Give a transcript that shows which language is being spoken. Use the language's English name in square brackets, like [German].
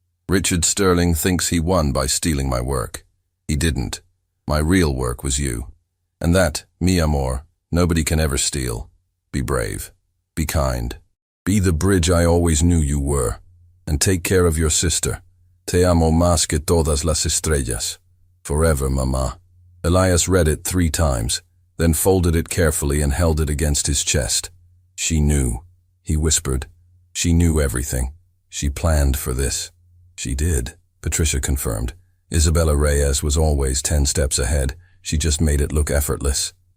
[English] Richard Sterling thinks he won by stealing my work. He didn't. My real work was you. And that, [Spanish] mi amor, [English] nobody can ever steal. Be brave. Be kind. Be the bridge I always knew you were. And take care of your sister. [Spanish] Te amo más que todas las estrellas. [English] Forever, Mama. Elias read it 3 times, then folded it carefully and held it against his chest. She knew, he whispered. She knew everything. She planned for this. She did, Patricia confirmed. Isabella Reyes was always 10 steps ahead. She just made it look effortless.